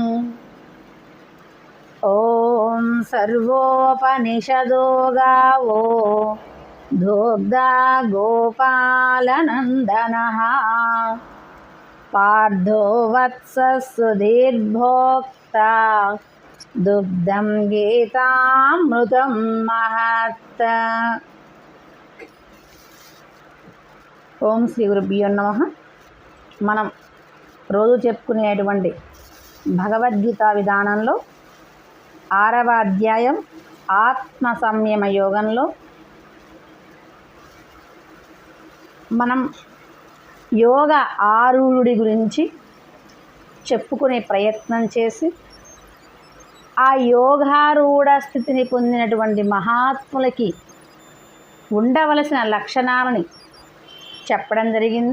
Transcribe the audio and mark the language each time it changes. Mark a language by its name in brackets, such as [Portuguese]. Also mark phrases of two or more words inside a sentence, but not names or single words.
[Sanskrit] ॐ सर्वोपनिषदो गावो दुग्धा गोपालनन्दनः पार्थो वत्सः सुधीर्भोक्ता दुग्धं गीतामृतं महत्। ఓం శ్రీ గురుభ్యో నమః. [Telugu] మనం రోజు చెప్పుకునేటువంటి భగవద్గీత విధానంలో 6వ అధ్యాయం ఆత్మ సంయమ యోగంలో మనం యోగ ఆరూఢుడి గురించి చెప్పుకునే ప్రయత్నం చేసి ఆ యోగారూఢ స్థితిని పొందినటువంటి మహాత్ములకి ఉండవలసిన లక్షణాలని చెప్పడం జరిగింది.